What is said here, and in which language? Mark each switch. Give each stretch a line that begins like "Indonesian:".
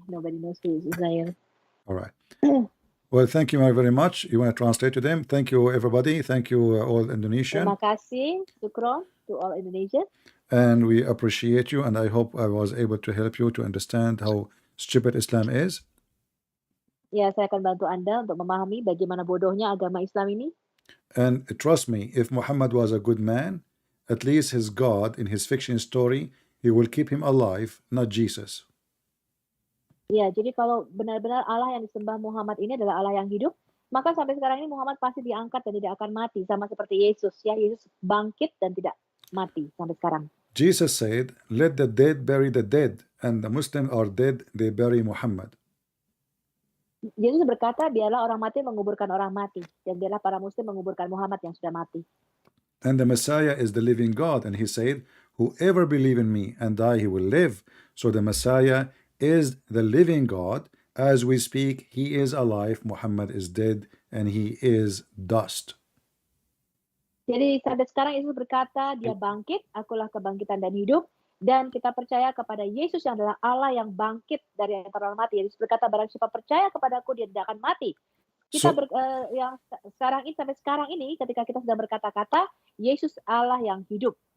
English: Nobody knows who is Uzair. All right. Well, thank you very much. You want to translate to them? Thank you, everybody. Thank you, all Indonesian.
Indonesian: Terima kasih,
English: Sukron, to all Indonesian. And we appreciate you. And I hope I was able to help you to understand how stupid Islam is.
Indonesian: Ya, saya akan bantu Anda untuk memahami bagaimana bodohnya agama Islam ini.
English: And trust me, if Muhammad was a good man, at least his God in his fiction story, he will keep him alive, not Jesus.
Indonesian: Ya, jadi kalau benar-benar Allah yang disembah Muhammad ini adalah Allah yang hidup, maka sampai sekarang ini Muhammad pasti diangkat dan tidak akan mati, sama seperti Yesus. Ya, Yesus bangkit dan tidak mati sampai sekarang.
English: Jesus said, let the dead bury the dead, and the Muslims are dead, they bury Muhammad.
Indonesian: Yesus berkata, biarlah orang mati menguburkan orang mati, dan biarlah para Muslim menguburkan Muhammad yang sudah mati.
English: And the Messiah is the living God, and he said, whoever believe in me and die, he will live. So the Messiah is the living God. As we speak, he is alive, Muhammad is dead, and he is dust.
Indonesian: Jadi sampai sekarang Yesus berkata, dia bangkit, akulah kebangkitan dan hidup, dan kita percaya kepada Yesus yang adalah Allah yang bangkit dari antara orang mati. Yesus berkata, barang siapa percaya kepadaku, dia tidak akan mati. Kita yang sekarang ini sampai sekarang ini, ketika kita sedang berkata-kata, Yesus Allah yang hidup.